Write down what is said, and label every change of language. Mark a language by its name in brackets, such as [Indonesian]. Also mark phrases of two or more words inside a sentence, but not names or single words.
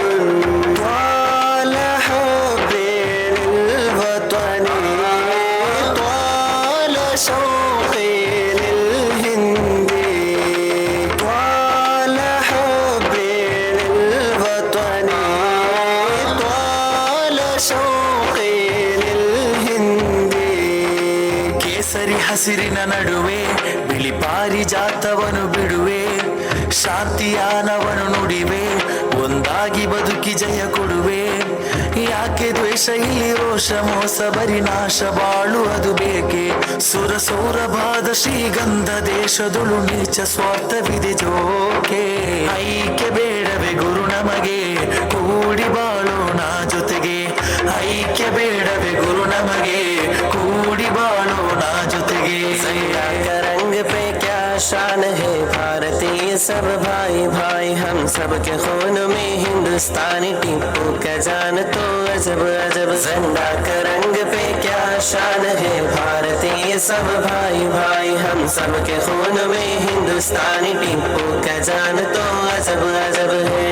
[Arabic] طال حبي للوطن طال شوقي للهند. طال حبي للوطن طال شوقي للهند. [Kannada] ಕೇಸರಿ ಹಸಿರಿನ ನಡುವೆ ಬಿಳಿ ಪಾರಿಜಾತ ಪಾರಿಜಾತವನು ಬಿಡುವೆ, ಶಾಂತಿಯಾನವನು ನುಡಿವೆ, ಒಂದಾಗಿ ಬದುಕಿ ಜಯ ಕೊಡುವೆ. ಯಾಕೆ ದ್ವೇಷ ಇಲ್ಲಿ ರೋಷ ಮೋಸ ಬರಿ ನಾಶ ಬಾಳು ಅದು ಬೇಕೆ. ಸುರ ಸೌರಭಾದ ಶ್ರೀಗಂಧ ದೇಶದೊಳು ನೀಚ ಸ್ವಾರ್ಥವಿದೆ ಜೋಕೆ. ಐಕ್ಯ ಬೇಡವೇ ಗುರು ನಮಗೆ, ಕೂಡಿ ಬಾಳೋಣ ಜೊತೆಗೆ. ಐಕ್ಯ ಬೇಡವೇ ಗುರು ನಮಗೆ, ಕೂಡಿ ಬಾಳೋಣ ಜೊತೆಗೆ. [Hindi] का रंग पे क्या शान है भारतीय सब भाई भाई, हम सब के खून में हिंदुस्तानी टीपू का जान तो अजब अजब. झंडा का रंग पे क्या शान है भारतीय सब भाई भाई, हम सब के खून में हिंदुस्तानी टीपू का जान तो अजब अजब है.